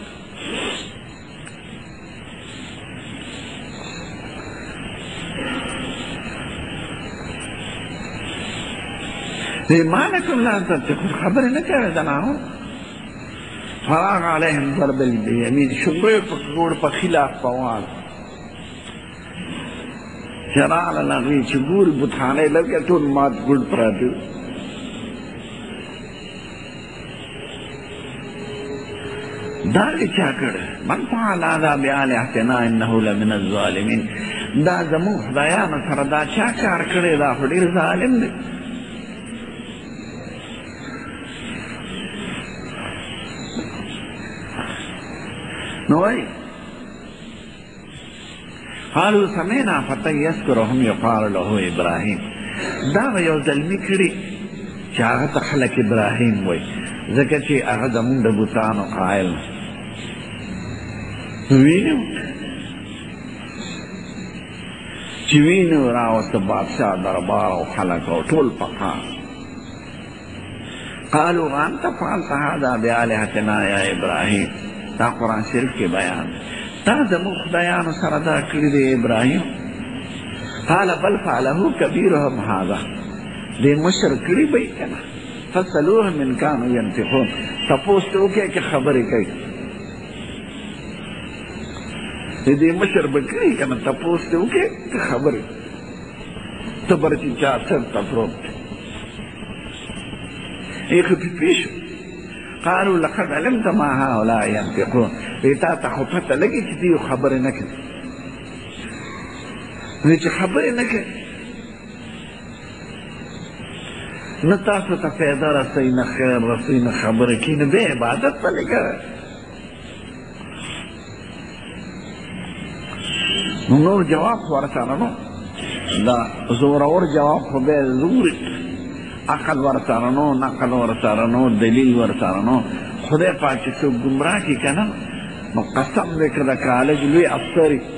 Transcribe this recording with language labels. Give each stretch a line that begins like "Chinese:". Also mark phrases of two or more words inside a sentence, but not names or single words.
Arabic: ما لکم لا تنطقون
Pashto: خبرې نه کوې زنانو
Arabic: فراغ علیهم ضرب الیمین
Pashto: شروع یې په ګوړ په ښي لاس په وال چې راغله هغوی چې ګوري بتخانۍ لکه ټول مات ګوډ پراته دا یې چا کړی
Arabic: من فعل هذا بآلهتنا انه لمن الظالمین
Pashto: دا زموږ خدایانو سره دا چا کار کړی دا خو ډېر ظالم دی نو وایي
Arabic: قالوا سمعنا فتى يذكرهم يقال له ابراهیم
Pashto: دا به یو زلمي کړي چې هغه ته خلک ابراهیم وایي ځکه چې هغه زمونږ د بوتانو قایل وینو چې وینو راوسته بادشاه دربار او خلک او ټول پخا
Arabic: قالوا انت فعلت هذا بآلهتنا یا ابراهیم
Pashto: دا قرآن شریف کې بیان تا زموږ خدایانو سره دا کړي دی ابراهیم
Arabic: قال بل فعله کبیرهم هذا
Pashto: دې مشر کړي به یې که نه
Arabic: فسألوهم ان كانوا ينطقون
Pashto: تپوس ته وکړئ که خبرې کوي دې مشر به کړي که نه تپوس ته وکړئ که خبرې صبر چې چا سر ته پروت دی ایخو پی پیشو
Arabic: قالو لقد علمت ما هؤلاء ينطقون
Pashto: وی تا ته خو پته لګي چې دوی خبرې نه کوي وی چې خبرې نه کوي نه تاسو ته فایده رسوي نه خیر رسوي نه خبرې کوي نو بیا عبادت پلې کوئ نو نور جواب خو ورسره نو دا زورور جواب خو بیا زوري عقل ورسره نو نقل ورسره نو دلیل ورسره نو خدای پاک چې څوک ګمراه کړي که نه نو قسم دی که د کالج لوی افسر